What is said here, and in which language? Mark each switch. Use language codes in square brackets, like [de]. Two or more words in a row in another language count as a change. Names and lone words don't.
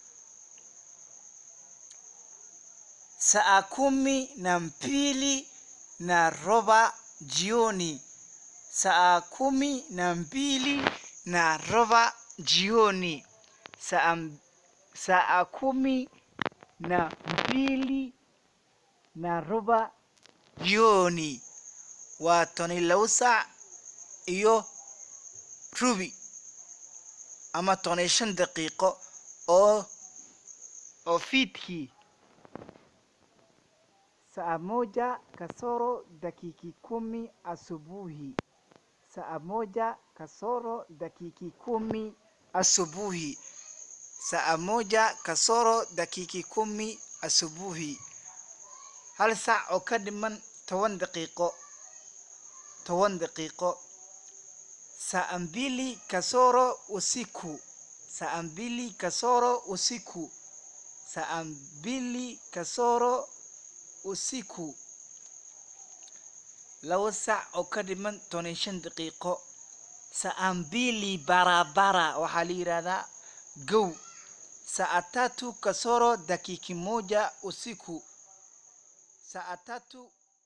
[sw] saa 12 na roba jioni saa 12 na roba jioni saa 12 na roba jioni [so] waa 12 saac iyo rubi ama 15 daqiiqo oo fiidkii [sw] saa 1 kasoro dakika 10 asubuhi saa 1 kasoro dakika 10 asubuhi saa 1 kasoro dakika 10 asubuhi [so] hal saac oo ka dhiman 10 [sw] daqiiqo saa 2 kasoro usiku saa 2 kasoro usiku saa 2 kasoro usiku [so] 2 saac oo ka dhiman 15 daqiiqo [sw] saa 2 barabara [so] waxaa la yiraahdaa go [sw] saa 3 kasoro dakika 1 usiku saa 3